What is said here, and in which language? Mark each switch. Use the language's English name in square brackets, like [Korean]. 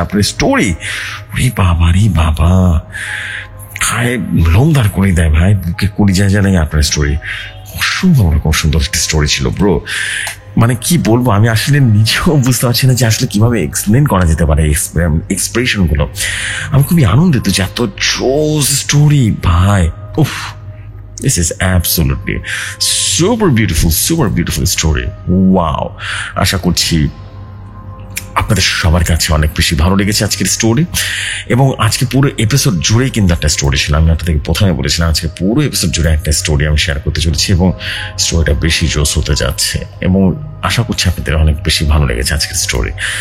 [Bangla] আপনার স্টোরি রে বাবা রে বাবা, খায় লোম দাঁড় করে দেয় ভাই, বুকে কলিজা জানাই আপনার স্টোরি। অসম্ভব রকম সুন্দর একটা স্টোরি ছিল ব্রো। মানে কি বলবো, আমি আসলে নিজেও বুঝতে পারছি না যে আসলে কিভাবে এক্সপ্লেন করা যেতে পারে এক্সপ্রেশন গুলো। আমি খুবই আনন্দিত যে এত জোস স্টোরি ভাই। [English] উফ, this is absolutely super beautiful story. [Bangla] Wow, আশা করছি আপনাদের সবার কাছে অনেক বেশি ভালো লেগেছে আজকের স্টোরি। এবং আজকে পুরো এপিসোড জুড়েই কিন্তু একটা স্টোরি ছিল। আমি আপনাদেরকে প্রথমে বলেছিলাম আজকে পুরো এপিসোড জুড়ে একটা স্টোরি আমি শেয়ার করতে চলেছি, এবং স্টোরিটা বেশি জোস হতে যাচ্ছে, এবং আশা করছি আপনাদের অনেক বেশি ভালো লেগেছে আজকের স্টোরি।